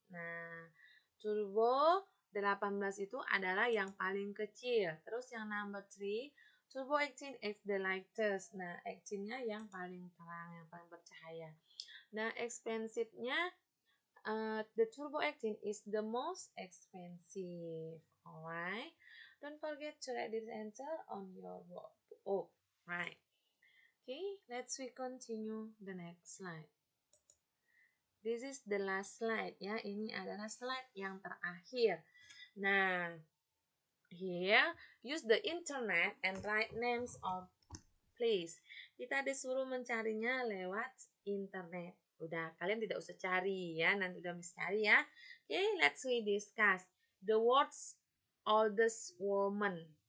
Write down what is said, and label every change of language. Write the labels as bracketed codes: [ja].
[id] Nah, Turbo 18 itu adalah yang paling kecil. Terus yang [en] number 3, Turbo 18 is the lightest. [id] Nah, 18-nya yang paling terang, yang paling bercahaya. [en] Nah, expensive-nya, the Turbo 18 is the most expensive. Alright. Don't forget to write this answer on your workbook. Oh, right. Okay, let's continue the next slide. This is the last slide ya. [id] Ini adalah slide yang terakhir. [en] Nah, here use the internet and write names of place. [id] Kita disuruh mencarinya lewat internet. Udah, kalian tidak usah cari ya. Nanti udah bisa cari ya. [en] Okay, let's we discuss the world's oldest woman.